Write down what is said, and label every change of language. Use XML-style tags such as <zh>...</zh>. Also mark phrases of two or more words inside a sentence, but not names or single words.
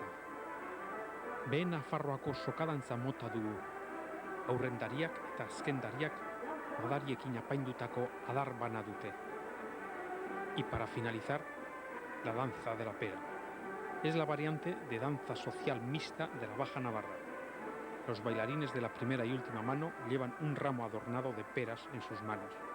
<eu>Behen Nafarroako sokadantza mota dugu. Aurrendariak eta azkendariak odariekin apaindutako adar bana dute.</eu> <es>Y para finalizar, la danza de la pera. Es la variante de danza social mixta de la Baja Navarra. Los bailarines de la primera y última mano llevan un ramo adornado de peras en sus manos.</es>